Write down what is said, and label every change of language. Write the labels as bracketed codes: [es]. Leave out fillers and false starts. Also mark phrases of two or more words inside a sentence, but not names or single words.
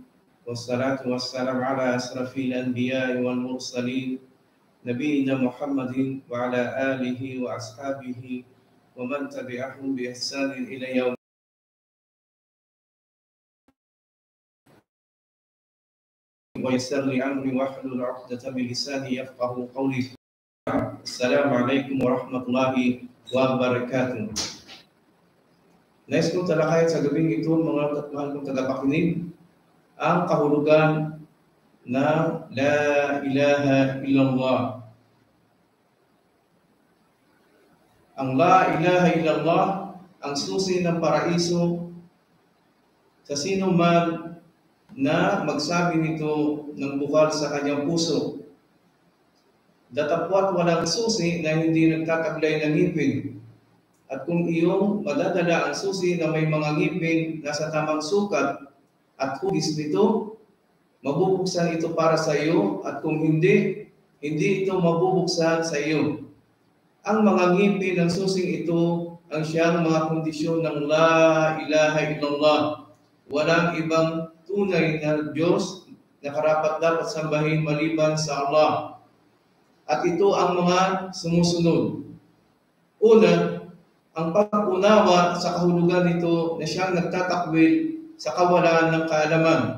[ar] والصلاة والسلام على أشرف الأنبياء والمرسلين نبينا محمد وعلى آله وأصحابه ومن تبعهم بإحسان إلى يوم. ويسر لي أمري واحلل عقدة من لساني يفقهوا قولي. السلام عليكم ورحمة الله وبركاته. [tl] Nais kong talakayin sa gabing ito, mga mahal kong tagapakinig, ang kahulugan na [ar] لا إله إلا الله. Ang لا إله إلا الله, [tl] ang susi ng paraiso sa sino man na magsabi nito ng bukal sa kanyang puso. Datapwat walang susi na hindi nagtataglay ng ngipin. At kung iyong madadala ang susi na may mga ngipin na sa tamang sukat at hugis nito, mabubuksan ito para sa iyo, at kung hindi ito mabubuksan sa iyo. Ang mga ngipin ng susing ito ang siyang mga kondisyon ng [ar] لا إله إلا الله. [tl] Walang ibang tunay na Diyos na karapat-dapat sambahin maliban sa Allah. At ito ang mga sumusunod. Una, ang pag-unawa sa kahulugan nito na siyang nagtatakwil sa kawalan ng kaalaman.